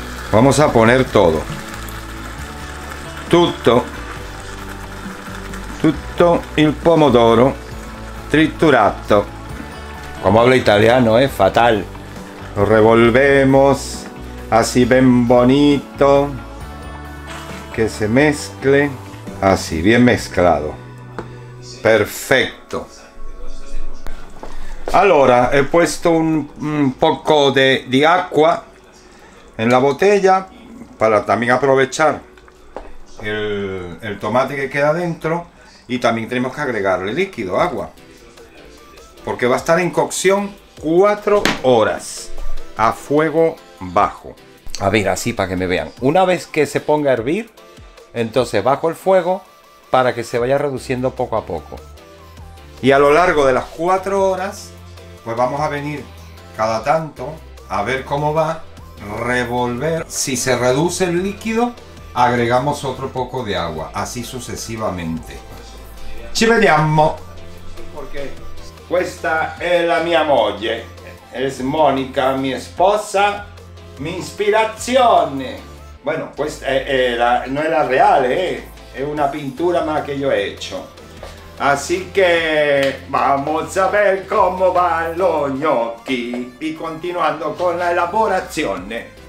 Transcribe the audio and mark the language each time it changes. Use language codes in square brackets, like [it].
[es] Vamos a poner todo. [it] Tutto il pomodoro triturato. [es] Como habla italiano es fatal. Lo revolvemos así bien bonito. Que se mezcle. Así, bien mezclado. Perfecto. [it] Allora, [es] he puesto un poco de agua en la botella para también aprovechar el tomate que queda dentro, y también tenemos que agregarle líquido, agua, porque va a estar en cocción 4 horas a fuego bajo. A ver, así para que me vean. Una vez que se ponga a hervir, entonces bajo el fuego para que se vaya reduciendo poco a poco. Y a lo largo de las 4 horas, pues vamos a venir cada tanto a ver cómo va, revolver. Si se reduce el líquido, agregamos otro poco de agua, así sucesivamente. [it] Ci vediamo. [es] Porque [it] questa è la mia moglie, [es] es Mónica, mi esposa, [it] mi inspirazione. [es] Bueno, pues no es la real, es una pintura más que yo he hecho. Así que vamos a ver cómo van los gnocchi. Y continuando con la elaborazione.